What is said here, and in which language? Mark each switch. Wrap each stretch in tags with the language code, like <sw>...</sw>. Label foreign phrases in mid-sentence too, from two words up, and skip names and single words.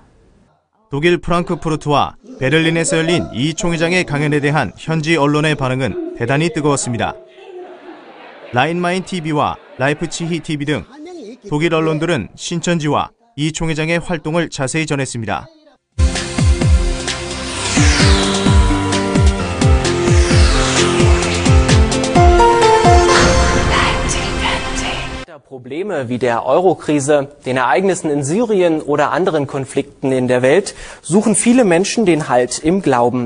<ko>독일 프랑크푸르트와 베를린에서 열린 이 총회장의 강연에 대한 현지 언론의 반응은 대단히 뜨거웠습니다. 라인마인 TV와 라이프치히 TV 등 독일 언론들은 신천지와 이 총회장의 활동을 자세히 전했습니다.</ko> <de>Probleme wie der Euro-Krise, den Ereignissen in Syrien oder anderen Konflikten in der Welt suchen viele Menschen den Halt im Glauben.</de>